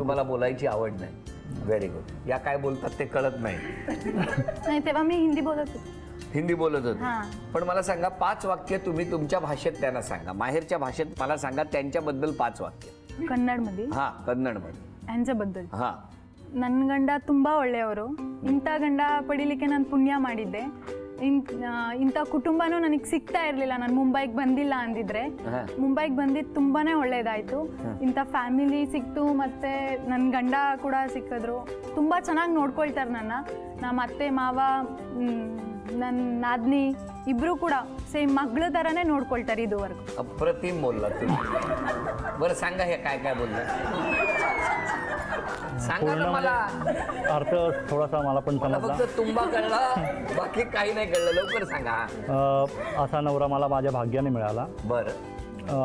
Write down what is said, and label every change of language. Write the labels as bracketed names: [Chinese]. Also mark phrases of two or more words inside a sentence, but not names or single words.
[Marathi] तुम्हाला बोलायची आवड नाही? [English] very good. [Marathi] या काय बोलतात ते कळत नाही. नाही तेव्हा मी हिंदी बोलत होते. हिंदी बोलत होते. पण मला सांगा 5 वाक्य तुम्ही तुमच्या भाषेत त्यांना सांगा, माहेरच्या भाषेत मला सांगा त्यांच्याबद्दल 5 वाक्य. कन्नड मध्ये? हा कन्नड मध्ये. यांच्याबद्दल? हा. [Kannada] ನನ್ನ ಗಂಡ ತುಂಬಾ ಒಳ್ಳೆಯವರು, ಇಂಥ ಗಂಡ ಪಡಿಲಿಕ್ಕೆ ನಾನು ಪುಣ್ಯ ಮಾಡಿದ್ದೆ, ಇಂಥ ಕುಟುಂಬನೂ ನನಗೆ ಸಿಗ್ತಾ ಇರಲಿಲ್ಲ ನಾನು ಮುಂಬೈಗೆ ಬಂದಿಲ್ಲ ಅಂದಿದ್ರೆ. ಮುಂಬೈಗೆ ಬಂದಿದ್ದು ತುಂಬಾನೇ ಒಳ್ಳೇದಾಯ್ತು. ಇಂಥ ಫ್ಯಾಮಿಲಿ ಸಿಕ್ತು, ಮತ್ತೆ ನನ್ನ ಗಂಡ ಕೂಡ ಸಿಕ್ಕಿದ್ರು. ತುಂಬಾ ಚೆನ್ನಾಗಿ ನೋಡ್ಕೊಳ್ತಾರೆ ನನ್ನ. ನಮ್ಮ ಅತ್ತೆ ಮಾವ ನನ್ನ ನಾದ್ನಿ ಇಬ್ರು ಕೂಡ ಸೇಮ್ ಮಗಳ ತರನೇ ನೋಡ್ಕೊಳ್ತಾರೆ ಇದುವರೆಗೂ. [Marathi] अप्रतिम बोलला तुम्ही. बरं सांगा हे काय काय बोलला? सांगा ना मला. अर्थ थोडासा मला पण समजला. फक्त तुंबा कळला, बाकी काही नाही कळलं. लवकर सांगा. असा नवरा मला माझ्या भाग्याने मिळाला. बरं.